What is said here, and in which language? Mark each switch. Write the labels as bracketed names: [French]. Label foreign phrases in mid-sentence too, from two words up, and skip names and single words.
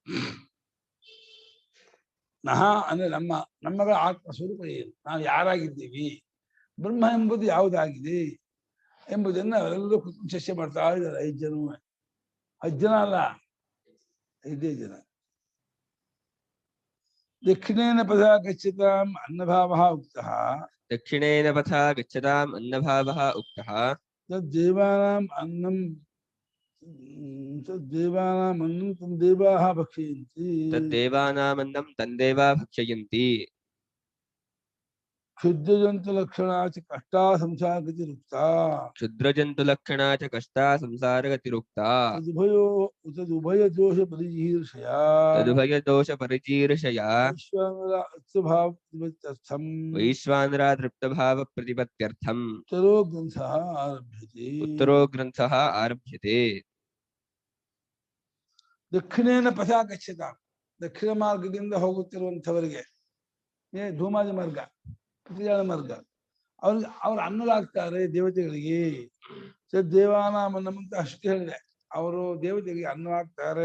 [Kannada] ನಹ ಅಂದ್ರೆ ನಮ್ಮಗಳ ಆತ್ಮ ಸ್ವರೂಪ ಏನು, ನಾವು ಯಾರಾಗಿದ್ದೀವಿ, ಬ್ರಹ್ಮ ಎಂಬುದು ಯಾವುದಾಗಿದೆ ಎಂಬುದನ್ನ ಅವರೆಲ್ಲರೂ ಕುತ್ಕೊಂಡು ಚರ್ಚೆ ಮಾಡ್ತಾ ಇದ್ದಾರೆ. 5 ಜನ. 10 ಜನ ಅಲ್ಲ, 5 ಜನ. [Sanskrit] ದಕ್ಷಿಣೇನ ಪಥ ಗಚ್ಚತಾಂ ಅನ್ನಭಾವಃ ಉಕ್ತಃ. दक्षिणेन पथा गच्छताम् अन्नभावः उक्तः. तद्देवानाम् अन्नं तं देवाः भक्षयन्ति. तद्देवानामन्नं तन्देवा भक्षयन्ति. क्षुद्रजन्तुलक्षणा च कष्टा संसारगतिरुक्ता. क्षुद्रजन्तुलक्षणा च कष्टा संसारगतिरुक्ता. तदुभयदोषपरिजीर्षया. तदुभयदोषपरिजीर्षया वैश्वानरातृप्तभावप्रतिपत्त्यर्थम् उत्तरो ग्रन्थः आरभ्यते. ದಕ್ಷಿಣೇನ ಪಥ ಗಚ್ಚತ. [Kannada] ದಕ್ಷಿಣ ಮಾರ್ಗದಿಂದ ಹೋಗುತ್ತಿರುವಂಥವರಿಗೆ, ಧೂಮಾದಿ ಮಾರ್ಗ, ಪ್ರತಿಜಾನ ಮಾರ್ಗ, ಅವ್ರು ಅನ್ನಲಾಗ್ತಾರೆ ದೇವತೆಗಳಿಗೆ. ದೇವಾನಾಮನ್ನಂತ ಅಷ್ಟು ಹೇಳಿದೆ. ಅವರು ದೇವತೆಗಳಿಗೆ ಅನ್ನವಾಗ್ತಾರೆ.